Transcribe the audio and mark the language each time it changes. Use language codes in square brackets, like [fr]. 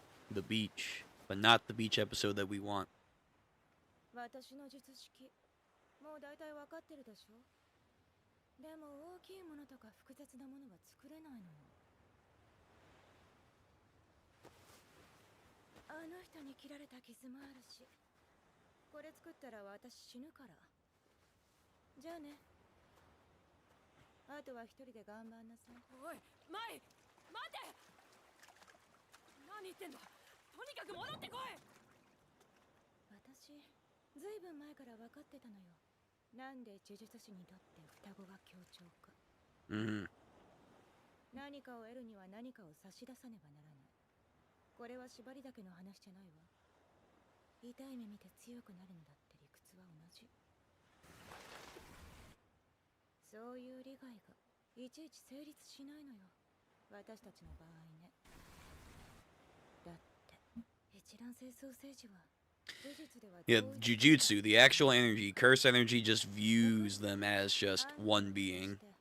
[en] The beach, but not the beach episode that we want. [ja] 私の術式もう大体わかってるでしょ。でも大きいものとか複雑なものは作れないのよ。あの人に切られた傷もあるし、これ作ったら私死ぬから。じゃあね。あとは一人で頑張んなさい。おい、マイ、待て。何言ってんだ。とにかく戻ってこい。私、ずいぶん前から分かってたのよ。なんで呪術師にとって双子が協調か。何かを得るには何かを差し出さねばならない。これは縛りだけの話じゃないわ。痛い目見て強くなるのだって理屈は同じ。そういう利害がいちいち成立しないのよ。私たちの場合ね。だって一卵性双生児は [en] Yeah, Jujutsu, the actual energy, curse energy just views them as just one being.